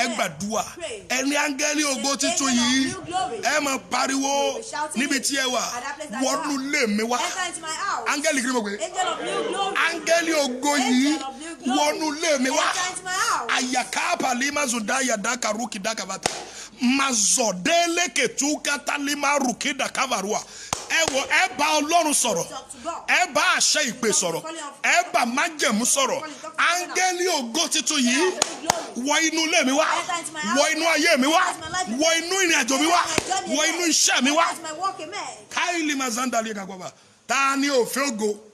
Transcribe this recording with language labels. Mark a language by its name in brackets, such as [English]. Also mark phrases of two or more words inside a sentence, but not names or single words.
[Yoruba] gbàdúà ẹni áńgẹ́lì ògo títún yìí ẹ máa pariwo níbi tí ẹ wà wọnú lé mi wá áńgẹ́lì kí ni mo pè áńgẹ́lì ògo yìí wọnú lé mi wá àyàká pàlímà zùdáyà dáka rúkì dáka bàtà mazọ̀dẹ́lẹ̀ kẹtùkátà lima rúkì dáka bàrúwà ẹ bá Ọlọ́run sọ̀rọ̀ ẹ bá àṣẹ ìpè sọ̀rọ̀ ẹ bá májẹ̀mú sọ̀rọ̀ áńgẹ́lì ògo títún yìí wọ inú ilé mi wá wọ inú ayé mi wá wọ inú ìrìn àjò mi wá wọ inú iṣẹ́ mi wá káìlì mazandali kakwaba ta ni ó fẹ́ ògo